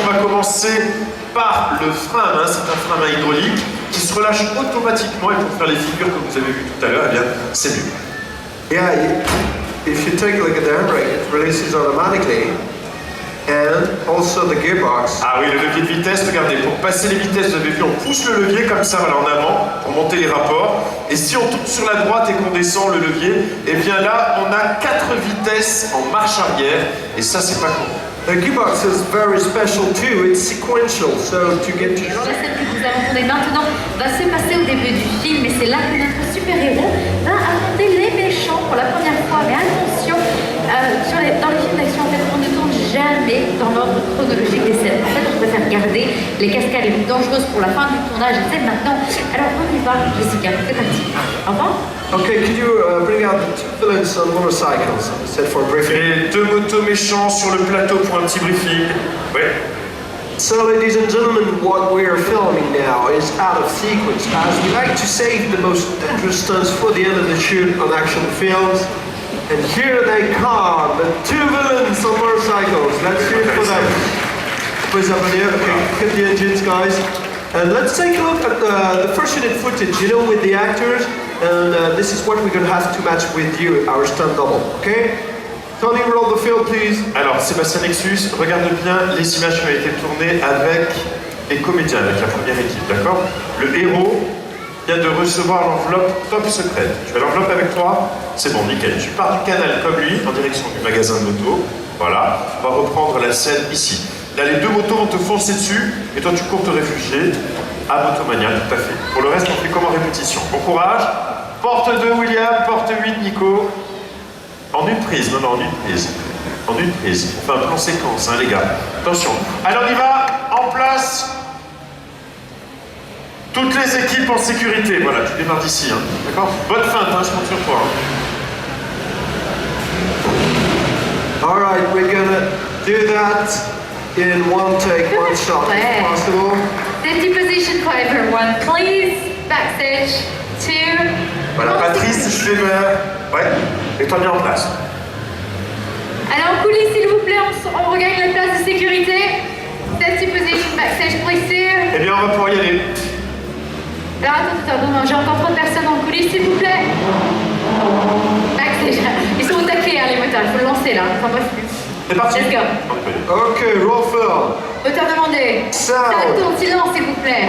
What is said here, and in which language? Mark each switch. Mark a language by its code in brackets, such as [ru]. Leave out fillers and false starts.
[fr] On va commencer par le frein à main, c'est un frein à main hydraulique qui se relâche automatiquement, et pour faire les figures que vous avez vues tout à l'heure, eh bien, c'est mieux. [en] Yeah, if you take a look at the handbrake, it releases automatically. And also the gearbox. [fr] Ah oui, le levier de vitesse, regardez, pour passer les vitesses, vous avez vu, on pousse le levier comme ça, voilà, en avant, pour monter les rapports. Et si on tourne sur la droite et qu'on descend le levier, et bien là, on a 4 vitesses en marche arrière, et ça, c'est pas con. [en] The gearbox is very special too, it's sequential, so to get to... [fr] La scène que vous entendez maintenant va se passer au début du film, et c'est là que notre super-héros va affronter les méchants pour la première fois. Mais attention, dans les films d'action, en fait, on ne tourne jamais dans l'ordre chronologique des scènes. En fait, on préfère garder les cascades les plus dangereuses pour la fin du tournage et celles maintenant. Alors on y va, Jessica, c'est parti. Au revoir. [en] Okay, could you bring out the two villains on motorcycles, set for briefing? [fr] Les 2 motos méchants sur le plateau pour un petit briefing. Oui. [en] So, ladies and gentlemen, what we are filming now is out of sequence, as we like to save the most dangerous stunts for the end of the shoot on action films. And here they come, the 2 villains on motorcycles. Let's hear it for them. Please up in the air. Okay, hit the engines, guys. And let's take a look at the first unit footage, you know, with the actors. And this is what we're going to have to match with you, our stunt double, okay? Tony, roll the film, please. [fr] Alors, Sébastien Nexus, regarde bien les images qui ont été tournées avec les comédiens, avec la première équipe, d'accord? Le héros vient de recevoir l'enveloppe top secrète. Tu as l'enveloppe avec toi? C'est bon, nickel. Tu pars du canal comme lui, en direction du magasin de moto. Voilà, on va reprendre la scène ici. Là, les 2 motos vont te foncer dessus, et toi, tu cours te réfugier à Motomania, tout à fait. Pour le reste, on fait comme en répétition. Bon courage. Porte 2, William. Porte 8, Nico. En une prise, non, en une prise. En une prise. On fait un plan séquence, hein, les gars. Attention. Alors, on y va. En place. Toutes les équipes en sécurité. Voilà, tu démarres d'ici, hein. D'accord? Bonne feinte, hein, je compte sur toi. Hein. [en] All right, we're gonna do that in one take, one shot, if possible. Safety position for everyone, please. Backstage 2. [fr] Voilà, Patrice, je fais ouais, mets-toi bien en place. Alors en coulisses, s'il vous plaît, on regagne la place de sécurité. [en] Safety position, backstage, please. [fr] Eh bien, on va pouvoir y aller. Alors attends, j'ai encore trop de personnes en coulisses, s'il vous plaît. Backstage, ils sont au taquet, hein, les moteurs, il faut le lancer là, ça passe plus. C'est parti. [en] Let's go. Ok, roll film. [fr] Moteur demandé. [en] Sound. [fr] Ça tourne, silence, s'il vous plaît.